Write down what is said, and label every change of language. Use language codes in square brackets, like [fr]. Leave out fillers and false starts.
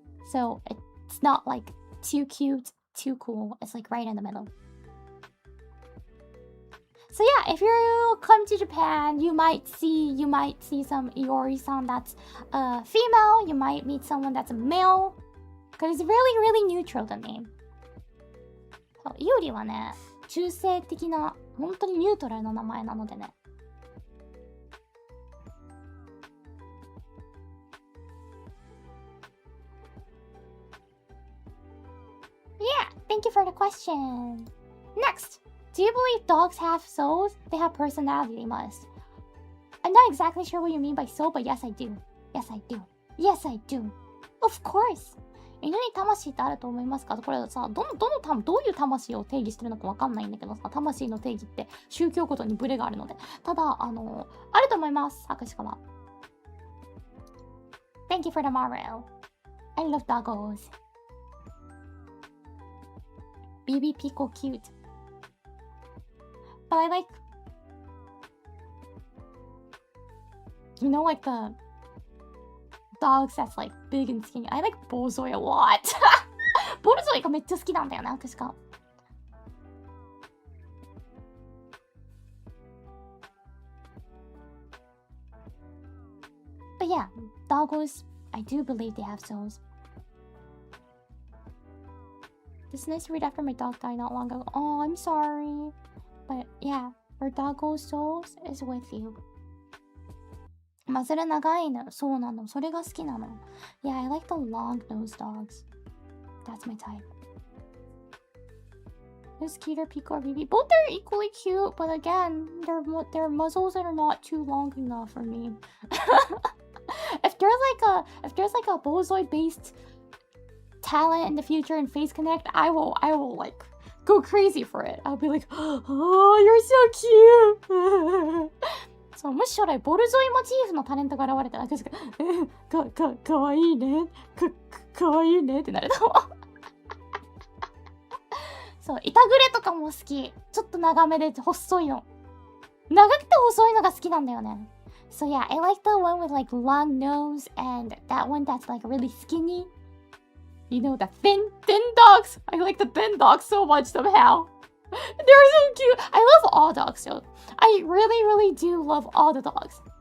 [en] So it's not like too cute, too cool. It's like right in the middle. So yeah, if you come to Japan, you might see some Iori-san that's female. You might meet someone that's a male. Because it's really neutral, the name. [ja] イオリはね、中性的な、本当にニュートラルな名前なのでね。 [en] Yeah, thank you for the question. Next. Do you believe dogs have souls? They have personality, they must. I'm not exactly sure what you mean by soul, but yes, I do. Yes, I do. Yes, I do. Of course. [ja] 犬に魂ってあると思いますか？これさ、どういう魂を定義してるのかわかんないんだけどさ、魂の定義って宗教ごとにブレがあるので。ただ、あると思います、博士かは。 [en] Thank you for the Mario. I love doggos. BB Pico cute. But I like, you know, like the dogs that's like big and skinny. I like Bozoi a lot. [ja] Bozoi がめっちゃ好きなんだよね、私が。 [en] But yeah, doggos, I do believe they have souls. It's nice to read after my dog died not long ago. Oh, I'm sorry. But yeah, our doggo's souls is with you. [ja] マズル長い犬。そうなの。それが好きなの。 [en] Yeah, I like the long-nosed dogs. That's my type. There's Keter, Pico, or BB. Both are equally cute, but again, they're muzzles that are not too long enough for me. If there's like a Bozoi-based talent in the future in Face Connect, I will like go crazy for it. I'll be like, oh, you're so cute. [ja] そう、もし将来ボルゾイモチーフのタレントが現れたら、私がかわいいね。かわいいねってなると思う。そう、イタグレとかも好き。ちょっと長めで細いの。長くて細いのが好きなんだよね。 [en] So yeah, I like the one with like long nose and that one that's like really skinny. You know, the thin dogs. I like the thin dogs so much somehow. They're so cute. I love all dogs, so I really do love all the dogs.